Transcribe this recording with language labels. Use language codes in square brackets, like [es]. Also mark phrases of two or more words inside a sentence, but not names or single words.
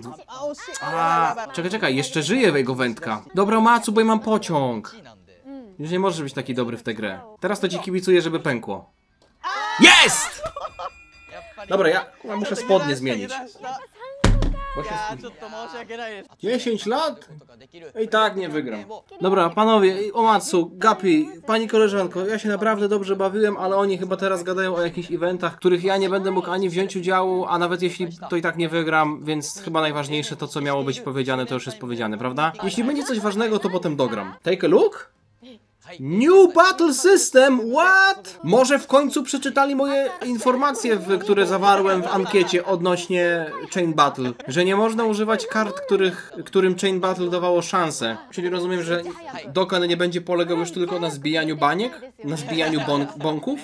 [pl] Czekaj, jeszcze żyje jego wędka. Dobra, Omatsu, bo ja mam pociąg. Już nie możesz być taki dobry w tę grę. Teraz to ci kibicuję, żeby pękło. Jest! Dobra, ja muszę spodnie zmienić. Bo się [ja] いやー [pl] spóźnię. [ja] ちょっと申し訳ないです [pl] 10 lat? I tak nie wygram. Dobra, panowie, Omatsu, Gapi, pani koleżanko, ja się naprawdę dobrze bawiłem, ale oni chyba teraz gadają o jakichś eventach, których ja nie będę mógł ani wziąć udziału, a nawet jeśli to i tak nie wygram, więc chyba najważniejsze to, co miało być powiedziane, to już jest powiedziane, prawda? Jeśli będzie coś ważnego, to potem dogram. [en] Take a look? New Battle System, what? [pl] Może w końcu przeczytali moje informacje, które zawarłem w ankiecie odnośnie Chain Battle, że nie można używać kart, którym Chain Battle dawało szansę. Czyli rozumiem, że Dokkan nie będzie polegał już tylko na zbijaniu baniek? Na zbijaniu bąków?